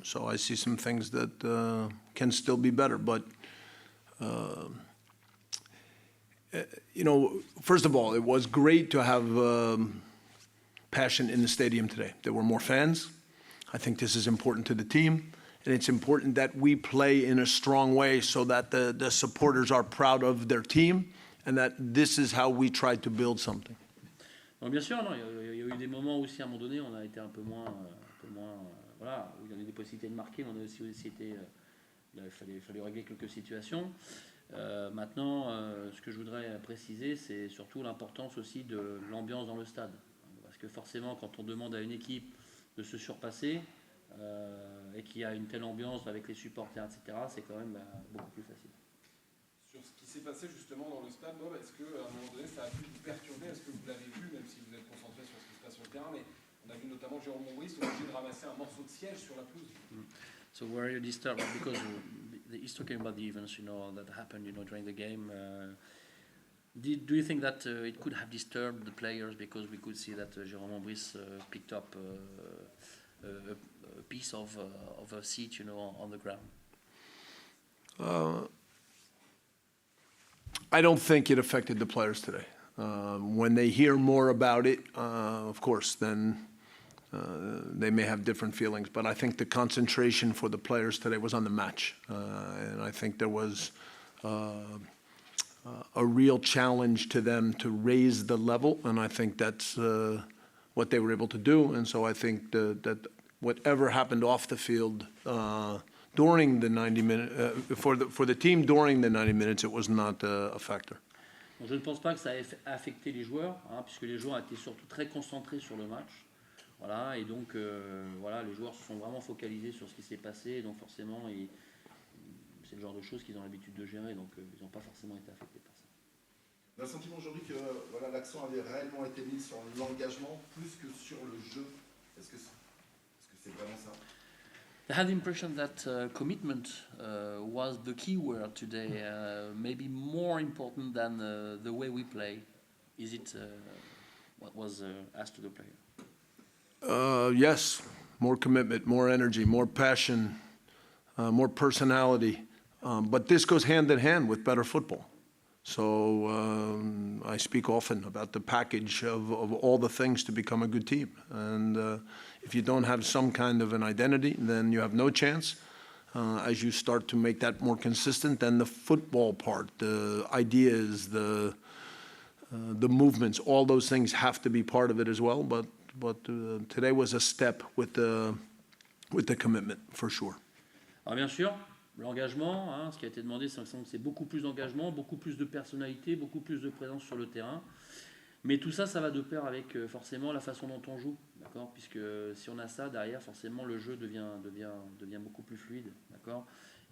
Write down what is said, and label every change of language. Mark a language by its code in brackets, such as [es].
[en] So I see some things that can still be better. But, you know, first of all, it was great to have passion in the stadium today. There were more fans. I think this is important to the team. And it's important that we play in a strong way so that the supporters are proud of their team and that this is how we try to build something. [fr] Donc bien sûr, non, il y a eu des moments aussi à un moment donné, on a été un peu moins voilà, où il y a eu des possibilités de marquer, mais on a aussi été, il fallait régler quelques situations. Maintenant, ce que je voudrais préciser, c'est surtout l'importance aussi de l'ambiance dans le stade, parce que forcément, quand on demande à une équipe de se surpasser et qu'il y a une telle ambiance avec les supporters, etc., c'est quand même beaucoup plus facile. Sur ce qui s'est passé justement dans le stade, Bob, est-ce qu'à un moment donné ça a pu vous perturber? Est-ce que vous l'avez vu, même si vous êtes concentré sur ce qui se passe sur le terrain, mais on a vu notamment Jérôme Mombris obligé de ramasser un morceau de siège sur la pelouse. [en] So were you disturbed? Because he's talking about the events, you know, that happened, you know, during the game. Do you think that it could have disturbed the players because we could see that Jérôme Mombris picked up a piece of a seat, you know, on the ground? I don't think it affected the players today. When they hear more about it, of course, then they may have different feelings, but I think the concentration for the players today was on the match. And I think there was a real challenge to them to raise the level, and I think that's what they were able to do. And so I think that whatever happened off the field during the 90 minutes, for the team during the 90 minutes, it was not a factor. [fr] Donc, je ne pense pas que ça ait affecté les joueurs, puisque les joueurs étaient surtout très concentrés sur le match. Voilà, et donc voilà, les joueurs se sont vraiment focalisés sur ce qui s'est passé, et donc forcément, c'est le genre de choses qu'ils ont l'habitude de gérer, donc ils n'ont pas forcément été affectés par ça. On a le sentiment aujourd'hui que voilà, l'accent avait réellement été mis sur l'engagement plus que sur le jeu. Est-ce que c'est vraiment ça? [en] I had the impression that commitment was the key word today, maybe more important than the way we play. Is it what was asked to the player? Yes, more commitment, more energy, more passion, more personality. But this goes hand in hand with better football. So I speak often about the package of all the things to become a good team. And if you don't have some kind of an identity, then you have no chance. As you start to make that more consistent, then the football part, the ideas, the movements, all those things have to be part of it as well. But today was a step with the commitment, for sure. [fr] Alors bien sûr, l'engagement, ce qui a été demandé, c'est beaucoup plus d'engagement, beaucoup plus de personnalité, beaucoup plus de présence sur le terrain. Mais tout ça, ça va de pair avec forcément la façon dont on joue, d'accord ? Puisque si on a ça derrière, forcément le jeu devient beaucoup plus fluide, d'accord ?